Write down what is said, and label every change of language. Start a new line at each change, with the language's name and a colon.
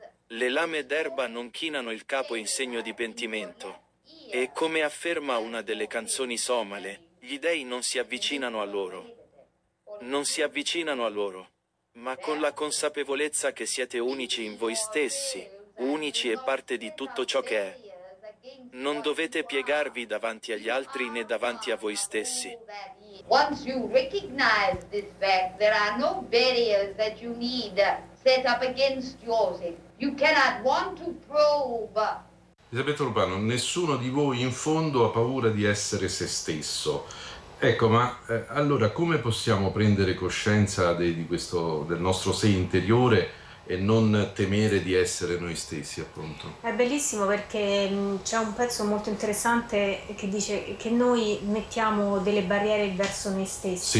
Italian: Le lame d'erba non chinano il capo in segno di pentimento, e come afferma una delle canzoni somale, gli dèi non si avvicinano a loro. Non si avvicinano a loro, ma con la consapevolezza che siete unici in voi stessi, unici e parte di tutto ciò che è. Non dovete piegarvi davanti agli altri né davanti a voi stessi.
English: Once you recognize this fact, there are no barriers that you need set up against yourself. You cannot want to prove.
Italian: Elisabetta Rubano, nessuno di voi in fondo ha paura di essere se stesso. Ecco, ma allora come possiamo prendere coscienza del nostro sé interiore e non temere di essere noi stessi, appunto? È bellissimo, perché c'è un pezzo molto interessante che dice che noi mettiamo delle barriere verso noi stessi.